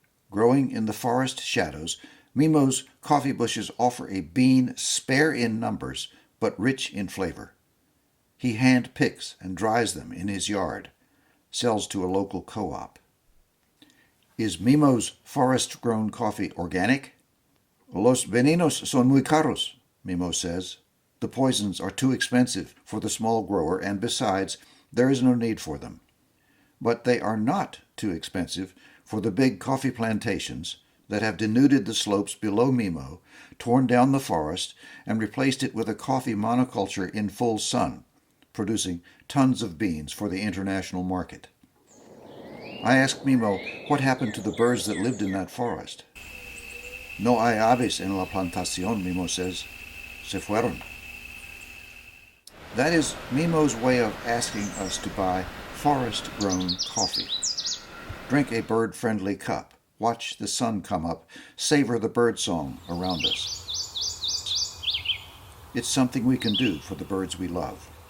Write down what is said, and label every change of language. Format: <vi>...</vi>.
<en>Growing in the forest shadows, Mimo's coffee bushes offer a bean spare in numbers but rich in flavor. He hand picks and dries them in his yard, sells to a local co-op. Is Mimo's forest-grown coffee organic?</en> <es>Los venenos son muy caros,</es> <en>Mimo says. The poisons are too expensive for the small grower, and besides, there is no need for them. But they are not too expensive for the big coffee plantations that have denuded the slopes below Mimo, torn down the forest, and replaced it with a coffee monoculture in full sun, producing tons of beans for the international market. I asked Mimo what happened to the birds that lived in that forest.</en> <es>No hay aves en la plantación,</es> <en>Mimo says.</en> <es>Se fueron.</es> <en>That is Mimo's way of asking us to buy forest-grown coffee. Drink a bird-friendly cup, watch the sun come up, savor the birdsong around us. It's something we can do for the birds we love.</en>